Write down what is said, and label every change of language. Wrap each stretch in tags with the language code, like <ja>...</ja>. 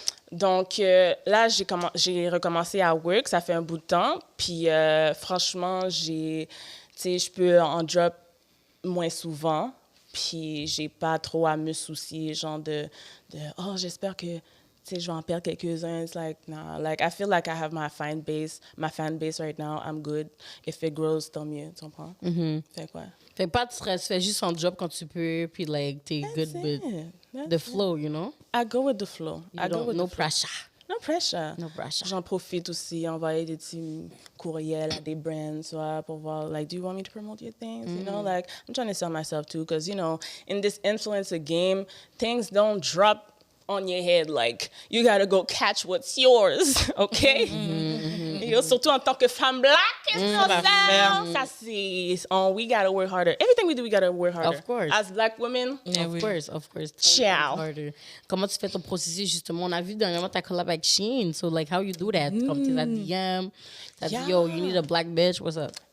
<fr>Donc, là, j'ai recommencé à work. Ça fait un bout de temps. Puis, franchement, tu sais, je peux en drop moins souvent. Puis, j'ai pas trop à me soucier, genre oh, j'espère que, tu sais, je vais en perdre quelques-uns.</fr> <en>It's like, nah. Like, I feel like I have my fan base right now. I'm good. If it grows,</en> <fr>tant mieux. Tu comprends? Fait quoi? Fait pas de stress, fais juste ton job quand tu peux, puis like, t'es</fr> <en>good with the flow, you know? I go with the flow. No pressure. No pressure. No pressure.</en> <fr>J'en profite aussi, envoyer des petits courriels à des brands, soit pour voir, like,</fr> <en>do you want me to promote your things? You know, like, I'm trying to sell myself too, because, you know, in this influencer game, things don't drop on your head. Like, you gotta go catch what's yours, okay?</en> <fr>Et surtout en tant que femme black, ça c'est,</fr> <en>we gotta work harder. Everything we do, we gotta work harder. Of course. As black women, Of course.</en> <it>Ciao.</it> <fr>Comment tu fais ton processus, justement? On a vu dernièrement ta collab avec Shein.</fr> <en>So, like, how you do that?</en> <fr>Comme tu as DM, t'as dit,</fr> <en>yo, you need a black bitch, what's up?</en>